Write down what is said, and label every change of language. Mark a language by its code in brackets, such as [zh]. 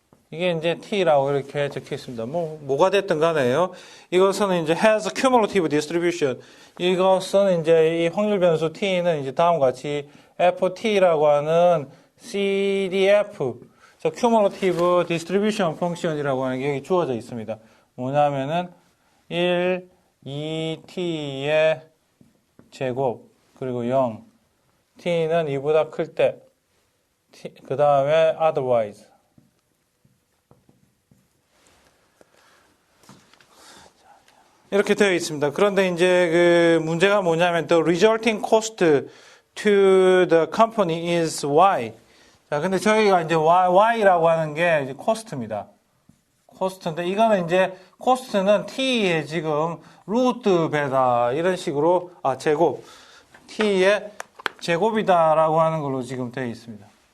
[ko] 이게 이제 t라고 이렇게 적혀 있습니다. 뭐가 됐든 간에요. 이것은 이제 [en] has cumulative distribution. [ko] 이것은 이제 이 확률 변수 t는 이제 다음과 같이 ft라고 하는 CDF, cumulative distribution function이라고 하는 게 여기 주어져 있습니다. 뭐냐면은 1, 2t의 제곱, 그리고 0. t는 2보다 클 때, 그 다음에 otherwise. 이렇게 되어 있습니다. 그런데 이제 그 문제가 뭐냐면 [en] the resulting cost to the company is y. [ko] 자, 근데 저희가 이제 y라고 하는 게 이제 코스트입니다. 코스트인데 이거는 이제 코스트는 t의 지금 루트 배다 이런 식으로 제곱 t의 제곱이다라고 하는 걸로 지금 되어 있습니다.